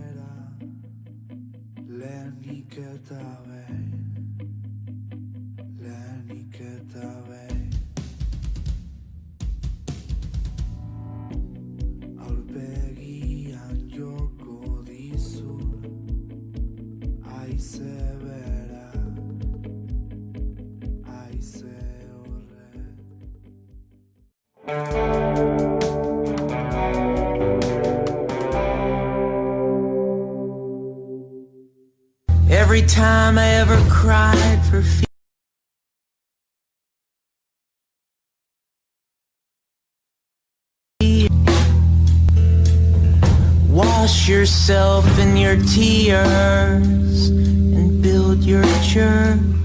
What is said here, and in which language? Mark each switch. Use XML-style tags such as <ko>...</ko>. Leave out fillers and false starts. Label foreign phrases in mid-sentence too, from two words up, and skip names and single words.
<eu>Lehenik eta behin aurpegian joko dizun haize berak,</eu> <en>haize Every time I ever cried for fear, wash yourself in your tears and build your church</en>